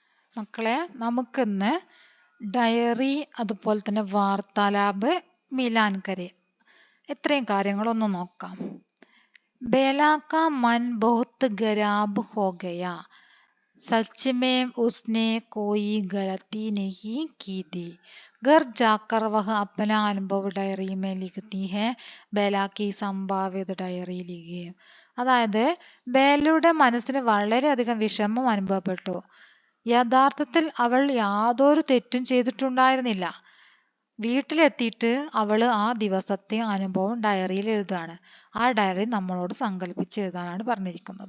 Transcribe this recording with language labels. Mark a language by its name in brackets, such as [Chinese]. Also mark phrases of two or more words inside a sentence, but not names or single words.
[Malayalam] മക്കളെ, നമുക്കിന്ന് ഡയറി അതുപോലെ തന്നെ വാർത്താലാപ്, [Hindi] मिलान करे [Malayalam] ഇത്രയും കാര്യങ്ങളൊന്ന് നോക്കാം. [Hindi] बेला का मन बहुत खराब हो गया. सच में उसने कोई गलती नहीं की थी. घर जाकर वह अपना अनुभव डायरी में लिखती है. बेला की संभावित डायरी लिखियुम. [Malayalam] അതായത് ബേലയുടെ മനസ്സിന് വളരെയധികം വിഷമം അനുഭവപ്പെട്ടു. യഥാർത്ഥത്തിൽ അവൾ യാതൊരു തെറ്റും ചെയ്തിട്ടുണ്ടായിരുന്നില്ല. വീട്ടിലെത്തിയിട്ട് അവള് ആ ദിവസത്തെ അനുഭവം ഡയറിയിൽ എഴുതാണ്. ആ ഡയറി നമ്മളോട് സങ്കല്പിച്ച് എഴുതാനാണ് പറഞ്ഞിരിക്കുന്നത്.